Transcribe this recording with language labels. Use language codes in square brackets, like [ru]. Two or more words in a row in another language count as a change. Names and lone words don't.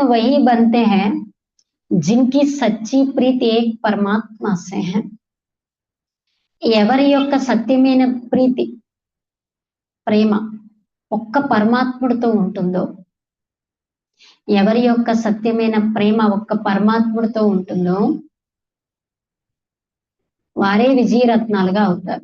[hi] वही बनते हैं जिनकी सच्ची प्रीति एक परमात्मा से है. [te] ఎవరి యొక్క సత్యమైన ప్రీతి, ప్రేమ ఒక్క పరమాత్ముడితో ఉంటుందో, ఎవరి యొక్క సత్యమైన ప్రేమ ఒక్క పరమాత్ముడితో ఉంటుందో వారే విజయరత్నాలుగా అవుతారు.